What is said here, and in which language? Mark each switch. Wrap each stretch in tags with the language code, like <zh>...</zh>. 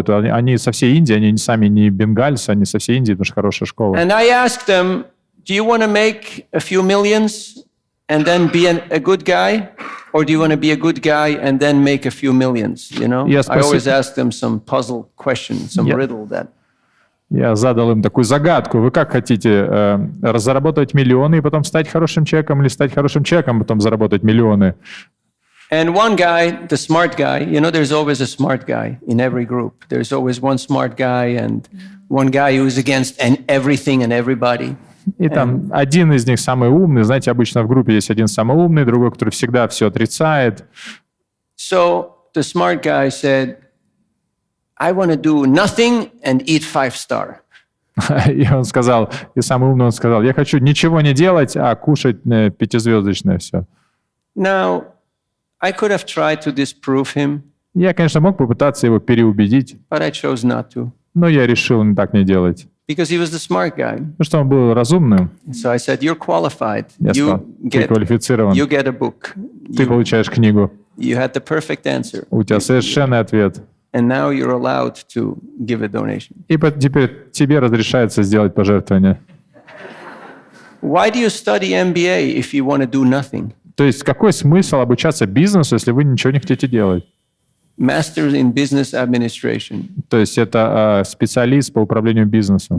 <ru>Они со всей Индии, они сами не бенгальцы, они со всей Индии, потому что хорошая школа.</ru> <en>And I asked them, do you want to make a few millions and then be a good guy? Or do you want to be a good guy and then make a few millions? You know? I always ask them some puzzle question, some riddle that...</en> <ru>Я задал им такую загадку. Вы как хотите, заработать миллионы и потом стать хорошим человеком, или стать хорошим человеком, потом заработать миллионы?</ru> <en>And one guy, the smart guy, there's always a smart guy in every group. There's always one smart guy and one guy who's against everything and everybody.</en> <ru>И там один из них самый умный. Знаете, обычно в группе есть один самый умный, другой, который всегда все отрицает.</ru> <en>So the smart guy said, I want to do nothing and eat 5-star.</en> <ru>И он сказал, и самый умный он сказал, я хочу ничего не делать, а кушать 5-звездочное все.</ru> <en>Now, I could have tried to disprove him.</en> <ru>Я, конечно, мог попытаться его переубедить,</ru> <en>but I chose not to.</en> <ru>Но я решил так не делать.</ru> <en>Because he was the smart guy.</en> <ru>Потому что он был разумным.</ru> <en>So I said, you're qualified.</en> <ru>Я сказал, ты квалифицирован.</ru> <en>You get a book.</en> <ru>Ты получаешь книгу.</ru> <en>You had the perfect answer.</en> <ru>У тебя совершенный ответ.</ru> <en>And now you're allowed to give a donation.</en> <ru>И теперь тебе разрешается сделать пожертвование.</ru> <en>Why do you study MBA if you want to do nothing?</en> <ru>То есть какой смысл обучаться бизнесу, если вы ничего не хотите делать?</ru> <en>Master in business administration.</en> <ru>То есть это специалист по управлению бизнесом.</ru>